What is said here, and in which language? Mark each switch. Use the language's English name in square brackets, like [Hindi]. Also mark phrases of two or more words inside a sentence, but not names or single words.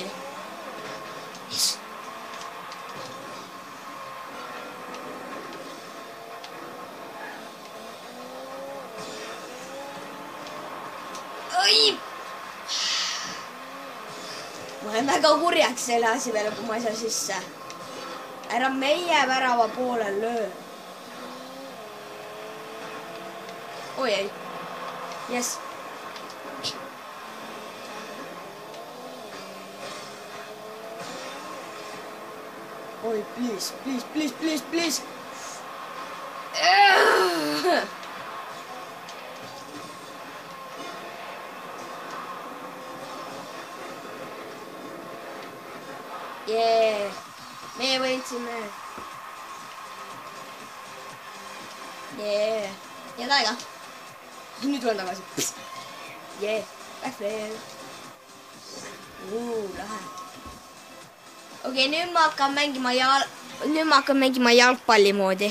[English] Yes. Oi. [Estonian] Ma olen väga kurjaks selle asi peale, kui ma ei saa sisse. Ära meie värava poole löö. Oi ei. [English] Yes. Oi, please, please, please, please, please. Yeah. [Estonian] Me võitsime. Yeah. Head aega. Nüüd tulen tagasi. [English] Yeah. Backflip. [Estonian] Lähe. Okei, nüüd ma hakkan mängima jalgpalli moodi.